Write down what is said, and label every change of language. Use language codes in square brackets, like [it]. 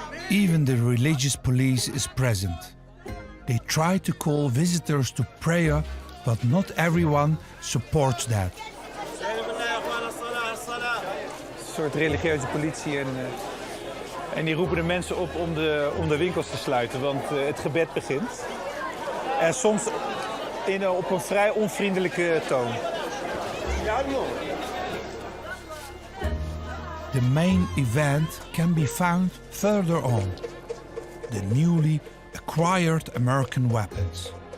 [en] Even the religious police is present. They try to call visitors to prayer, but not everyone supports that. [nl] Een soort religieuze politie en die roepen de mensen op om de winkels te sluiten, want het gebed begint. En soms op een vrij onvriendelijke toon. [en] The main event can be found further on. The newly acquired American weapons.